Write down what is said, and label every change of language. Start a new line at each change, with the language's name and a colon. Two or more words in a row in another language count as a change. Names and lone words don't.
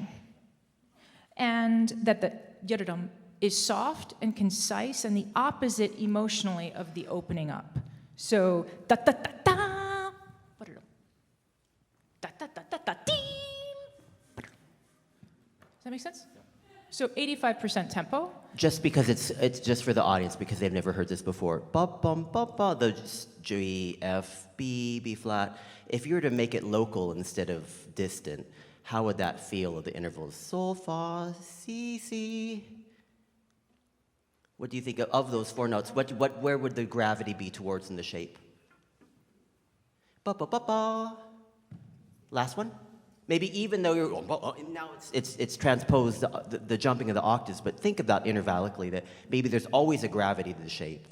English: And that the yadadum is soft and concise and the opposite emotionally of the opening up. So da da da da. Does that make sense? So 85% tempo. Just because it's just for the audience because they've never heard this before. Ba bum ba ba, the G F B B flat. If you were to make it local instead of distant, how would that feel of the intervals? Sol fa si si. What do you think of those four notes? Where would the gravity be towards in the shape? Ba ba ba ba. Last one? Maybe even though you're, now it's transposed the jumping of the octaves, but think about intervallically that maybe there's always a gravity to the shape.